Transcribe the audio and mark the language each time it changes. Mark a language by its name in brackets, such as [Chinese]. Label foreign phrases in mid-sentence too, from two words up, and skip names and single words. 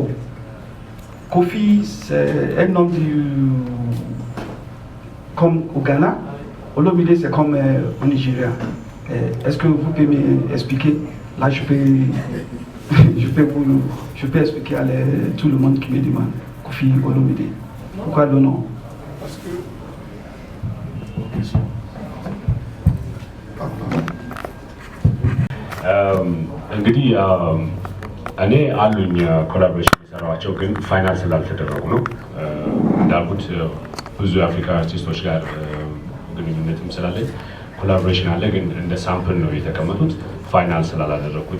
[French] Kofi, c'est un nom comme au Ghana. Olomide, c'est comme au Nigeria. Est-ce que vous pouvez m'expliquer? Là, je peux expliquer à tout le monde qui me demande Kofi Olomide. Pourquoi le nom? Parce que... [Amharic] እንግዲህ እኔ አሉኝ ኮላቦሬሽን የሰራኋቸው ግን ፋይናንስ ስላልተደረጉ ነው። እንዳልኩት ብዙ የአፍሪካ አርቲስቶች ጋር ግንኙነትም ስላለኝ ኮላቦሬሽን አለ፣ ግን እንደ ሳምፕል ነው የተቀመጡት። ፋይናል ስላላደረኩት